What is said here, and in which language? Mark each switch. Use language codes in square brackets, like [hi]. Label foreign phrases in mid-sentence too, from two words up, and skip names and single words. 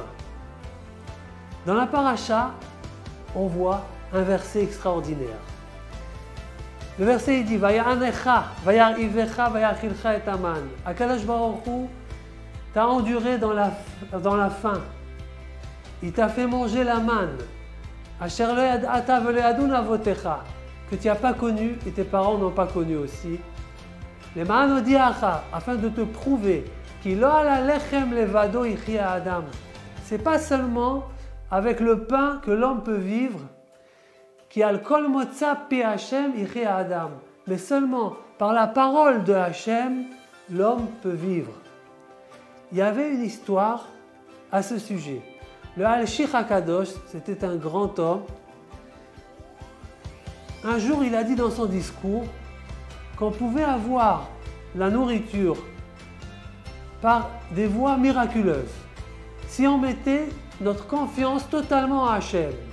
[fr] Dans la paracha, on voit un verset extraordinaire. Le verset il dit [he] ויענך וירעבך ויאכלך את המן. [fr] Akadosh Baruch Hu t'a enduré dans la faim. Il t'a fait manger la manne. [he] אשר לא ידעת ולא ידעון אבותיך, [fr] que tu n'as pas connu et tes parents n'ont pas connu aussi. [he] למען הודיעך, [fr] afin de te prouver qu'il [he] לא על לחם לבדו יחיה אדם. [fr] C'est pas seulement avec le pain que l'homme peut vivre, qui [he] על כל מוצא פי השם יחיה אדם, [fr] mais seulement par la parole de Hashem, l'homme peut vivre. Il y avait une histoire à ce sujet. Le Al-Shich HaKadosh, c'était un grand homme. Un jour, il a dit dans son discours qu'on pouvait avoir la nourriture par des voies miraculeuses si on mettait notre confiance totalement à Hashem.